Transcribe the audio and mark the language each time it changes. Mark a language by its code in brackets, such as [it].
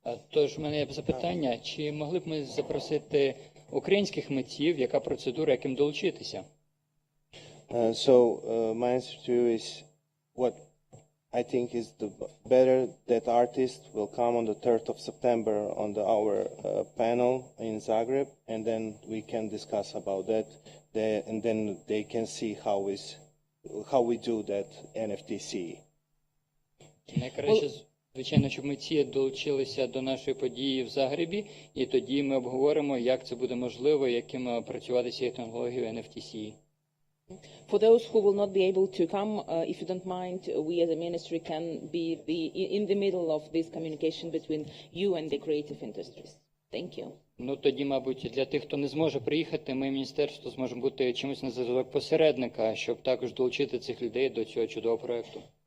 [uk] Тож, у мене є запитання, чи могли б ми запросити українських митців, яка процедура, яким долучитися? [en] My answer to you is what I think is the better that artists will come on the 3rd of September on our panel in Zagreb, and then we can discuss about that, and then they can see how we do that NFTC. [uk] Найкраще, звичайно, щоб митці долучилися до нашої події в Загребі, і тоді ми обговоримо, як це буде можливо, яким працювати з цією технологією NFT. [en] For those who will not be able to come, if you don't mind, we as a ministry can be in the middle of this communication between you and the creative industries. Thank you. [uk] Ну, тоді, мабуть, для тих, хто не зможе приїхати, ми, міністерство, зможемо бути чимось на зв'язок посередника, щоб також долучити цих людей до цього чудового проєкту.